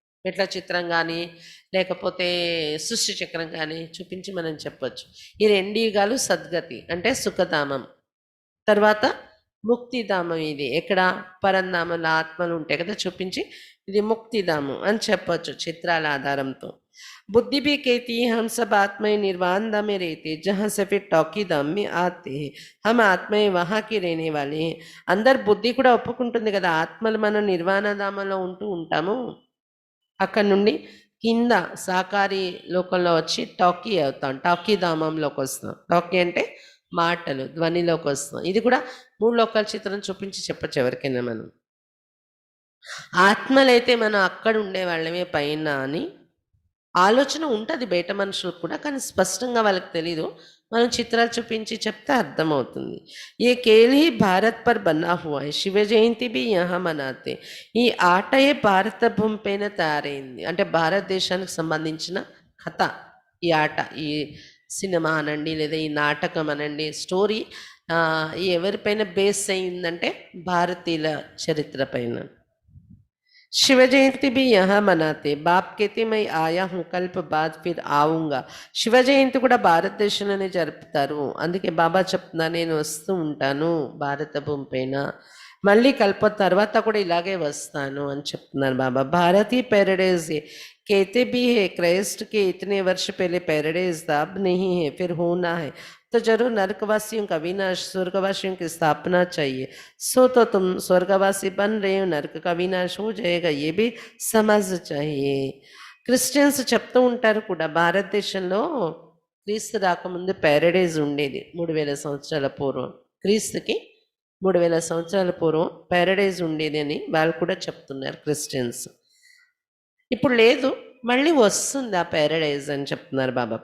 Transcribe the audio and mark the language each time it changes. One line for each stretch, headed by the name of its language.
Telugu: మెట్ల చిత్రం కానీ లేకపోతే సృష్టి చక్రం కానీ చూపించి మనం చెప్పచ్చు. ఈ రెండు యుగాలు సద్గతి అంటే సుఖధామం. తర్వాత ముక్తిధామం, ఇది ఎక్కడ పరంధామంలో ఆత్మలు ఉంటాయి కదా, చూపించి ఇది ముక్తిధామం అని చెప్పచ్చు చిత్రాల ఆధారంతో.
Hindi: बुद्धि भी कहती है हम सब आत्माएं निर्वाण धाम में रहते, जहाँ से फिर टॉकी धाम में आते हैं, हम आत्माएं वहाँ की रहने वाले हैं.
Telugu: అందరు బుద్ధి కూడా ఒప్పుకుంటుంది కదా, ఆత్మలు మనం నిర్వాణ ధామంలో ఉంటాము. అక్కడ నుండి కింద సాకారి లోకంలో వచ్చి టాకీ అవుతాం, టాకీ ధామంలోకి వస్తాం. టాకీ అంటే మాటలు, ధ్వనిలోకి వస్తాం. ఇది కూడా 3 లోకాల చిత్రం చూపించి చెప్పచ్చు ఎవరికైనా. మనం ఆత్మలైతే మనం అక్కడ ఉండే వాళ్ళమే పైన అని ఆలోచన ఉంటుంది బయట మనుషులకు కూడా, కానీ స్పష్టంగా వాళ్ళకి తెలీదు. మనం చిత్రాలు చూపించి చెప్తే అర్థమవుతుంది.
Hindi: ఏ Khel he Bharat per Banna హువా high, Shiva Jayanthi B యహా మనాతే.
Telugu: ఈ ఆటయే భారత భూమి పైన తయారైంది, అంటే భారతదేశానికి సంబంధించిన కథ ఈ ఆట. ఈ సినిమా అనండి లేదా ఈ నాటకం అనండి, స్టోరీ ఎవరిపైన బేస్ అయిందంటే భారతీయుల చరిత్ర పైన.
Hindi: शिव जयंती भी यहाँ मनाते, बाप कहते मैं आया हूँ कल्प बाद फिर आऊँगा.
Telugu: శివ జయంతి కూడా భారతదేశంలోనే జరుపుతారు, అందుకే బాబా చెప్తున్నా నేను వస్తూ ఉంటాను భారత భూమి పైన, మళ్ళీ కల్ప తర్వాత కూడా ఇలాగే వస్తాను అని చెప్తున్నారు బాబా.
Hindi: భారతీ पैराडाइज है, कहते भी है क्राइस्ट के इतने वर्ष पहले पैराडाइज था, अब नहीं है, फिर होना है. तो जरूर नरकवासियों का विनाश, स्वर्गवासियों की स्थापना चाहिए. सो तो तुम स्वर्गवासी बन रहे हो, नरक का विनाश हो जाएगा, ये भी समझ चाहिए.
Telugu: క్రిస్టియన్స్ చెప్తూ ఉంటారు కూడా, భారతదేశంలో క్రీస్తు రాకముందు ప్యారడైజ్ ఉండేది 3000 సంవత్సరాల పూర్వం. క్రీస్తుకి 3000 సంవత్సరాల పూర్వం ప్యారడైజ్ ఉండేది అని వాళ్ళు కూడా చెప్తున్నారు క్రిస్టియన్స్. ఇప్పుడు లేదు, మళ్ళీ వస్తుంది ఆ ప్యారడైజ్ అని చెప్తున్నారు బాబా.